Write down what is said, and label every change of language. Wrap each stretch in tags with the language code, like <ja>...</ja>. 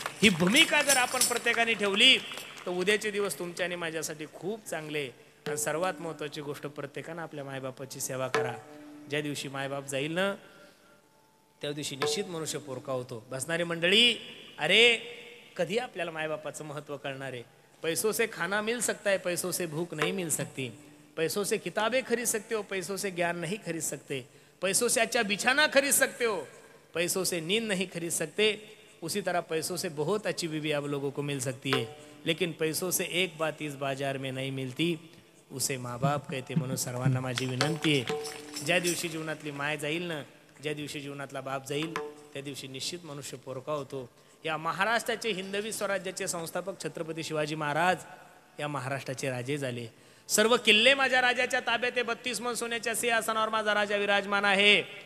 <mr>ही भूमिका जर आपण प्रत्येकाने ठेवली तर उद्याचे दिवस तुमच्या आणि माझ्यासाठी खूप चांगले. आणि सर्वात महत्त्वाची गोष्ट, प्रत्येकानं आपल्या मायबापाची सेवा करा. ज्या दिवशी मायबाप जाईल ना त्या दिवशी निश्चित मनुष्य पोरका होतो. बसणारी मंडळी, अरे कधी आपल्याला मायबापाचं महत्त्व कळणार आहे?</mr> <hi>पैसों से खाना मिल सकता है, पैसों से भूख नहीं मिल सकती. पैसों से किताबें खरीद सकते हो, पैसों से ज्ञान नहीं खरीद सकते. पैसों से अच्छा बिछाना खरीद सकते हो, पैसों से नींद नहीं खरीद सकते. उसी तरह पैसों से बहुत अच्छी बीवी आप लोगों को मिल सकती है, लेकिन पैसों से एक बात इस बाजार में नहीं मिलती, उसे माँ बाप कहते.</hi> <mr>म्हणून सर्वांना माझी विनंती आहे, ज्या दिवशी जीवनातली माय जाईल ना, ज्या दिवशी जीवनातला बाप जाईल त्या दिवशी निश्चित मनुष्य पोरका होतो. या महाराष्ट्राचे हिंदवी स्वराज्याचे संस्थापक छत्रपती शिवाजी महाराज या महाराष्ट्राचे राजे झाले. सर्व किल्ले माझ्या राजाच्या ताब्यात आहे. 32 मन सोन्याच्या सिंहासनावर माझा राजा विराजमान आहे.</mr>